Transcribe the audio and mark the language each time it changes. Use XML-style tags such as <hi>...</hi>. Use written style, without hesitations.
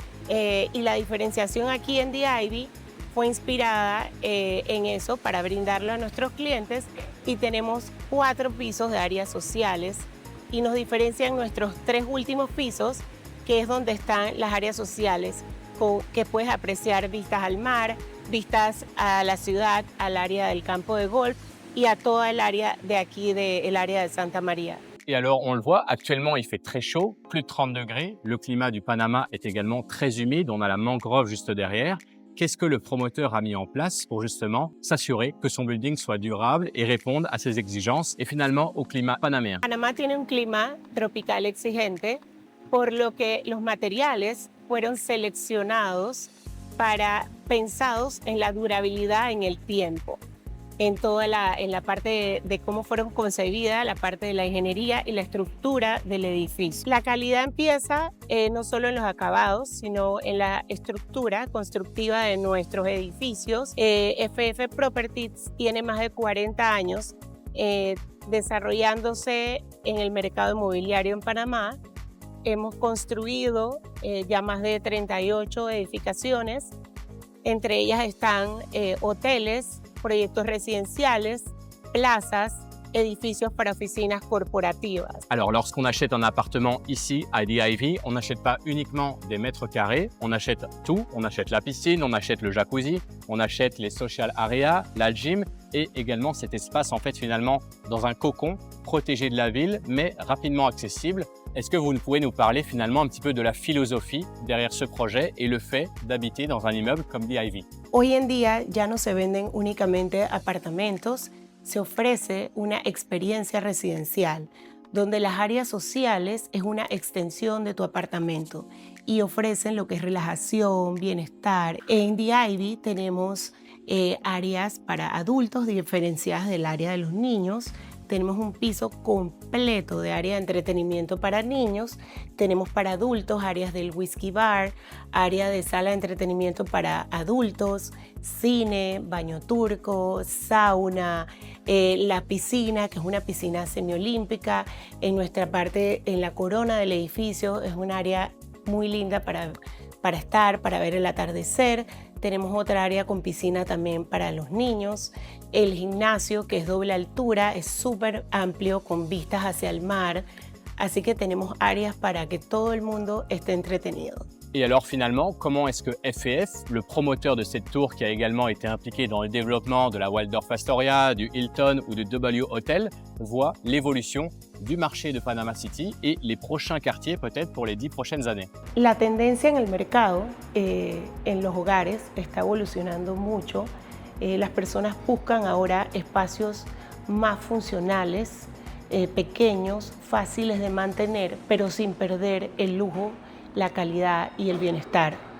<es>Y la diferenciación aquí en The Ivy fue inspirada en eso para brindarlo a nuestros clientes, y tenemos 4 pisos de áreas sociales y nos diferencian nuestros 3 últimos pisos, que es donde están las áreas sociales que puedes apreciar vistas al mar, vistas a la ciudad, al área del campo de golf y a toda el área de aquí, el área de Santa María.</es> <fr>Et alors, on le voit, actuellement, il fait très chaud, plus de 30 degrés. Le climat du Panama est également très humide. On a la mangrove juste derrière. Qu'est-ce que le promoteur a mis en place pour justement s'assurer que son building soit durable et réponde à ses exigences et finalement au climat panaméen?</fr> <es>Panamá tiene un clima tropical exigente, por lo que los materiales fueron seleccionados pensados en la durabilidad en el tiempo, en la parte de cómo fueron concebidas, la parte de la ingeniería y la estructura del edificio. La calidad empieza no solo en los acabados, sino en la estructura constructiva de nuestros edificios. FF Properties tiene más de 40 años desarrollándose en el mercado inmobiliario en Panamá. Hemos construido ya más de 38 edificaciones. Entre ellas están hoteles, proyectos residenciales, plazas, édifices para oficinas corporativas.</es> <fr>Alors, lorsqu'on achète un appartement ici à The Ivy, on n'achète pas uniquement des mètres carrés, on achète tout. On achète la piscine, on achète le jacuzzi, on achète les</fr> <en>social areas,</en> <fr>la gym et également cet espace en fait finalement dans un cocon protégé de la ville mais rapidement accessible. Est-ce que vous pouvez nous parler finalement un petit peu de la philosophie derrière ce projet et le fait d'habiter dans un immeuble comme The Ivy?</fr> <es>Hoy en día ya no se venden únicamente apartamentos, se ofrece una experiencia residencial, donde las áreas sociales es una extensión de tu apartamento y ofrecen lo que es relajación, bienestar. En The Ivy tenemos áreas para adultos diferenciadas del área de los niños. Tenemos un piso completo de área de entretenimiento para niños. Tenemos para adultos áreas del whisky bar, área de sala de entretenimiento para adultos, cine, baño turco, sauna, la piscina, que es una piscina semiolímpica. En nuestra parte, en la corona del edificio, es un área muy linda para estar, para ver el atardecer. Tenemos otra área con piscina también para los niños. El gimnasio, que es doble altura, es súper amplio con vistas hacia el mar. Así que tenemos áreas para que todo el mundo esté entretenido.</es> <fr>Et alors finalement, comment est-ce que FF, le promoteur de cette tour qui a également été impliqué dans le développement de la Waldorf Astoria, du Hilton ou du W Hotel, voit l'évolution du marché de Panama City et les prochains quartiers peut-être pour les 10 prochaines années?</fr> <es>La tendencia en el mercado, en los hogares, está evolucionando mucho. Las personas buscan ahora espacios más funcionales, pequeños, fáciles de mantener, pero sin perder el lujo, la calidad y el bienestar.</es>